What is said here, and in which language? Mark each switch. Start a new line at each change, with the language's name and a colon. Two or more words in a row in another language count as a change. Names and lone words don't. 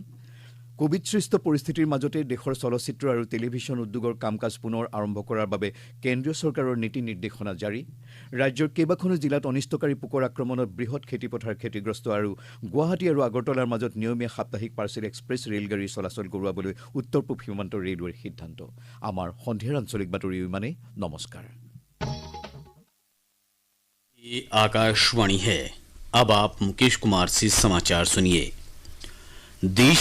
Assamese: কোভিডসৃষ্ট পৰিস্থিতিৰ মাজতে দেশৰ চলচ্চিত্ৰ আৰু টেলিভিছন উদ্যোগৰ কাম-কাজ পুনৰ আৰম্ভ কৰাৰ বাবে কেন্দ্ৰীয় চৰকাৰৰ নীতি নিৰ্দেশনা জাৰি। ৰাজ্যৰ কেইবাখনো জিলাত অনিষ্টকাৰী পোকৰ আক্ৰমণত বৃহৎ খেতিপথাৰ ক্ষতিগ্ৰস্ত আৰু গুৱাহাটী আৰু আগৰতলাৰ মাজত নিয়মীয়া সাপ্তাহিক পাৰ্চেল এক্সপ্ৰেছ ৰেলগাড়ী চলাচল কৰোৱাবলৈ উত্তৰ পূব সীমান্ত ৰেলৱেৰ সিদ্ধান্ত। আমাৰ সন্ধিয়াৰ আঞ্চলিক বাতৰি ইমানেই। নমস্কাৰ।
Hindi: ये आकाशवाणी है। अब आप मुकेश कुमार से समाचार सुनिए।
Assamese: দেশ